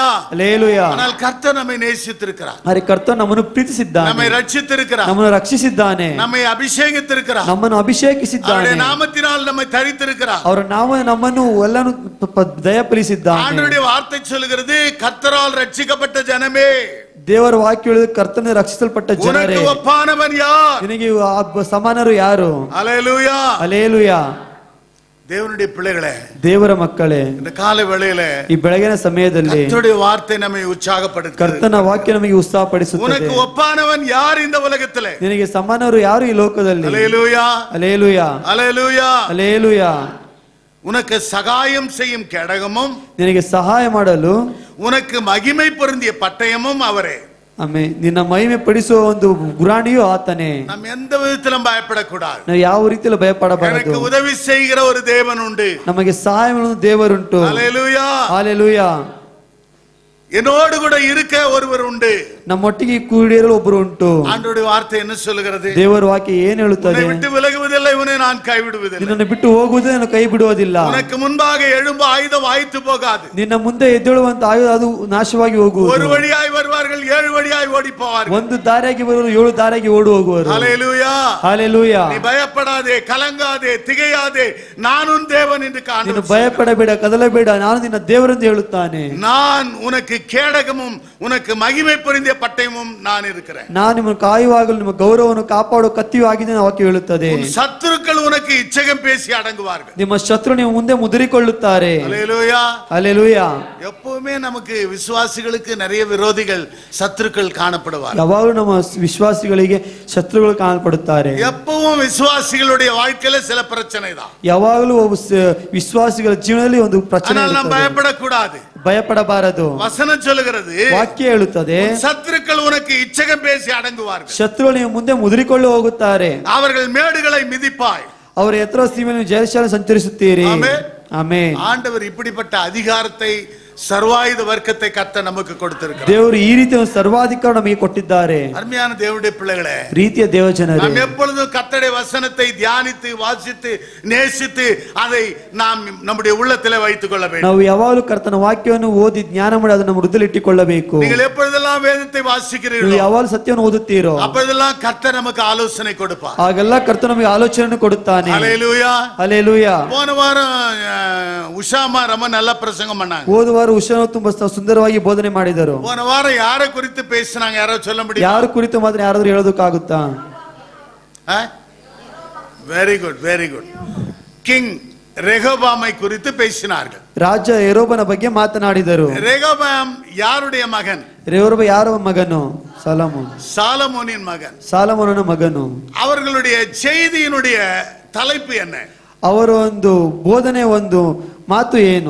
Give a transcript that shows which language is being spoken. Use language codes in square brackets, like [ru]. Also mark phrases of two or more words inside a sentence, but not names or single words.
[kn] ಹಲ್ಲೇಲೂಯಾ. [ta] ஆனால் கர்த்தர் நம்மை நேசித்திருக்கிறார், [kn] ಆದರೆ ಕರ್ತನ ನಮ್ಮನ್ನು ಪ್ರೀತಿಸಿದ್ದಾನೆ, [ta] நம்மை ரட்சித்திருக்கிறார், [kn] ನಮ್ಮನ್ನು ರಕ್ಷಿಸಿದ್ದಾನೆ, [ta] நம்மை அபிஷேகித்திருக்கிறார், [kn] ನಮ್ಮನ್ನು ಅಭಿಷೇಕಿಸಿದ್ದಾನೆ, [ta] அவருடைய நாமத்தினால் நம்மை தரித்திருக்கிறார். [kn] ಅವರ ನಮ್ಮನ್ನು ಎಲ್ಲಾನು ದಯಪಾಲಿಸಿದ್ದಾನೆ. [ta] ஆண்டவருடைய வார்த்தை சொல்லுகிறது, கர்த்தரால் ரட்சிக்கப்பட்ட ஜனமே, [kn] ದೇವರ ವಾಕ್ಯ ಹೇಳಿದ ಕರ್ತನ ರಕ್ಷಿಸಲ್ಪಟ್ಟ ಜನರೇ, [ta] உனக்கு ஒப்பானவன் யார்? [kn] ನಿನಗೆ ಸಮಾನರು ಯಾರು? [ta] அல்லேலூயா. [kn] ಹಲ್ಲೆಲೂಯಾ. [ta] தேவனுடைய பிள்ளைகளே, [kn] ದೇವರ ಮಕ್ಕಳೇ, [ta] இந்த காலை வேளையில [kn] ಈ ಬೆಳಗಿನ ಸಮಯದಲ್ಲಿ [ta] கர்த்தருடைய வார்த்தை நம்மை உற்சாகப்படுத்துகிறது. [kn] ಕರ್ತನ ವಾಕ್ಯ ನಮಗೆ ಉತ್ಸಾಹಪಡಿಸುತ್ತದೆ. [ta] உனக்கு ஒப்பானவன் யார் இந்த உலகத்திலே? [kn] ನಿನಗೆ ಸಮಾನರು ಯಾರು ಈ ಲೋಕದಲ್ಲಿ? [ta] அல்லேலூயா. [kn] ಹಲ್ಲೆಲೂಯಾ. [ta] அல்லேலூயா. [kn] ಹಲ್ಲೆಲೂಯಾ. [ta] உனக்கு சகாயம் செய்யும் கேடகமும் [kn] ನಿನಗೆ ಸಹಾಯ ಮಾಡಲು [ta] உனக்கு மகிமை பொருந்திய பட்டயமும் அவரே. [kn] ಆಮೆನ್. ನಿನ್ನ ಮಹಿಮೆ ಪಡಿಸುವ ಒಂದು ಗುರಾಣಿಯೂ ಆತನೇ. [ta] நாம் எந்த விதத்திலும் பயப்படக்கூடாது. [kn] ನಾವು ಯಾವ ರೀತಿಯಲ್ಲಿ ಭಯಪಡಬಾರದು. [ta] எனக்கு உதவி செய்கிற ஒரு தேவன் உண்டு. [kn] ನಮಗೆ ಸಹಾಯ ಮಾಡುವ ದೇವರುಂಟು. [ta] அல்லேலூயா. [kn] ಹಲ್ಲೆಲೂಯಾ. [ta] என்னோடு கூட இருக்க ஒருவர் உண்டு. [kn] ನಮ್ಮೊಟ್ಟಿಗೆ ಕೂಡಿರಲು ಒಬ್ಬರು ಉಂಟು. [ta] ஆண்டவருடைய வார்த்தை என்ன சொல்லுகிறது? [kn] ದೇವರ ವಾಕ್ಯ ಏನು ಹೇಳುತ್ತದೆ? [ta] உன்னை விட்டு விலகுவதில்லை, உன்னை நான் கைவிடுவதில்லை. [kn] ನಿನ್ನನ್ನು ಬಿಟ್ಟು ಹೋಗುವುದೇ ನಾನು ಕೈ ಬಿಡುವುದಿಲ್ಲ. [ta] உனக்கு முன்பாக எழும்ப ஆயுதம் வாய்த்து போகாது. [kn] ನಿನ್ನ ಮುಂದೆ ಎದ್ದೇಳುವಂತ ಆಯುಧ ಅದು ನಾಶವಾಗಿ ಹೋಗುವುದು. [ta] ஒரு வழியாய் வருவார்கள், ஏழு வழியாய் ஓடி போவார்கள். [kn] ಒಂದು ದಾರಿಯಾಗಿ ಬರುವರು, ಏಳು ದಾರಿಯಾಗಿ ಓಡಿ ಹೋಗುವರು. [ta] ஹல்லேலூயா. [kn] ಹಲ್ಲೆಲೂಯಾ. [ta] நீ பயப்படாதே, கலங்காதே, திகையாதே, நான் உன் தேவன் என்று [kn] ನೀನು [ta] ஆண்டவர் [kn] ಭಯಪಡಬೇಡ, ಕದಲಬೇಡ, ನಾನು ನಿನ್ನ ದೇವರೆಂದು ಹೇಳುತ್ತಾನೆ. [ta] நான் உனக்கு கேடகமும் உனக்கு மகிமை பொருந்திய பட்டயமும் நான் இருக்கிறேன். [kn] ನಾನು ನಿಮ್ಮನ್ನು ಕಾಯುವಾಗಲೂ ನಿಮ್ಮ ಗೌರವವನ್ನು ಕಾಪಾಡುವ ಕತ್ತಿಯೂ ಆಗಿದೆ ವಾಕ್ಯ ಹೇಳುತ್ತದೆ. [ta] உன் சத்துருக்கள் உனக்கு இச்சகம் பேசி அடங்குவார்கள். [kn] ನಿಮ್ಮ ಶತ್ರು ನೀವು ಮುಂದೆ ಮುದುರಿಕೊಳ್ಳುತ್ತಾರೆ. [ta] ஹல்லேலூயா. [kn] ಹಲ್ಲೆಲೂಯಾ. [ta] எப்பவுமே நமக்கு விசுவாசிகளுக்கு நிறைய விரோதிகள் சத்துருக்கள் காணப்படுவார்கள். [kn] ಯಾವಾಗಲೂ ನಮ್ಮ ವಿಶ್ವಾಸಿಗಳಿಗೆ ಶತ್ರುಗಳು ಕಾಣಲ್ಪಡುತ್ತಾರೆ. [ta] எப்பவும் விசுவாசிகளுடைய வாழ்க்கையில சில பிரச்சனை தான். [kn] ಯಾವಾಗಲೂ ವಿಶ್ವಾಸಿಗಳ ಜೀವನದಲ್ಲಿ ಒಂದು ಪ್ರಚನೆ [ta] ஆனால் நாம் பயப்படக்கூடாது. [kn] ಭಯಪಡಬಾರದು. [ta] வசனம் சொல்லுகிறது, [kn] ವಾಕ್ಯ ಹೇಳುತ್ತದೆ, [ta] சத்துருக்கள் உனக்கு இச்சகம் பேசி அடங்குவார்கள். [kn] ಶತ್ರುಗಳು ನೀವು ಮುಂದೆ ಮುದುರಿಕೊಳ್ಳಿ ಹೋಗುತ್ತಾರೆ. [ta] அவர்கள் மேடுகளை மிதிப்பாய். [kn] ಅವರ ಎತ್ತರ ಸೀಮೆಯನ್ನು ಜಯಶಾಲ ಸಂಚರಿಸುತ್ತೀರಿ. [ta] ஆமென். [kn] ಆಮೆನ್. [ta] ஆண்டவர் இப்படிப்பட்ட அதிகாரத்தை சர்வாயுத வர்க்கத்தை கர்த்தர் நமக்கு கொடுத்திருக்கிறார். [kn] ದೇವರು ಈ ರೀತಿಯ ಒಂದು ಸರ್ವಾಧಿಕಾರ ನಮಗೆ ಕೊಟ್ಟಿದ್ದಾರೆ. [ta] அருமையான தேவனுடைய பிள்ளைகளே, [kn] ಪ್ರೀತಿಯ ದೇವಜನರೇ, [ta] நாம் எப்பொழுதும் கர்த்தருடைய வசனத்தை தியானித்து வாசித்து நேசித்து அதை நாம் நம்முடைய உள்ளத்திலே வைத்துக் கொள்ள வேண்டும். [kn] ನಾವು ಯಾವಾಗಲೂ ಕರ್ತನ ವಾಕ್ಯವನ್ನು ಓದಿ ಜ್ಞಾನ ಮಾಡಿ ಅದನ್ನು ನಮ್ಮ ಹೃದಯದಲ್ಲಿ ಇಟ್ಟುಕೊಳ್ಳಬೇಕು. [ta] நீங்கள் எப்பொழுதெல்லாம் வேதத்தை [kn] ನೀವು [ta] வாசிக்கிறீர்களோ [kn] ಯಾವಾಗಲೂ ಸತ್ಯವನ್ನು ಓದುತ್ತೀರೋ [ta] அப்பொழுதெல்லாம் கர்த்தர் நமக்கு ஆலோசனை கொடுப்பார். [kn] ಆಗೆಲ್ಲ ಕರ್ತನ ನಮಗೆ ಆಲೋಚನೆಯನ್ನು ಕೊಡುತ್ತಾನೆ. [ta] ஹல்லேலூயா. [kn] ಹಲ್ಲೆಲೂಯಾ. [ta] போன வாரம் உஷாமா ரொம்ப நல்ல பிரசங்கம் பண்ணாங்க. [kn] ಹೋದ ವಾರ ಉಷಾ ತುಂಬಾ ಸುಂದರವಾಗಿ ಬೋಧನೆ ಮಾಡಿದರು. [ta] போன வாரம் யாரை குறித்து பேசினாங்க? யாரோ சொல்ல முடியும்? [kn] ಯಾರು ಕುರಿತು ಮಾತ್ರ ಯಾರಾದ್ರೂ ಹೇಳೋದಕ್ಕಾಗುತ್ತಾ? [en] very good, very good. [ta] கிங் ரெகோபாமை குறித்து பேசினார்கள். [kn] ರಾಜ ಯೆರೋಬನ ಬಗ್ಗೆ ಮಾತನಾಡಿದರು. [ta] ரெகோபாம் யாருடைய மகன்? [kn] ರೆಹೋಬ ಯಾರ ಮಗನು? ಸಾಲಮೋನ್. [ta] சாலமோனின் மகன். [kn] ಸಾಲಮೋನನ ಮಗನು. [ta] அவர்களுடைய செய்தியினுடைய தலைப்பு என்ன? [kn] ಅವರ ಒಂದು ಬೋಧನೆ ಒಂದು ಮಾತು ಏನು?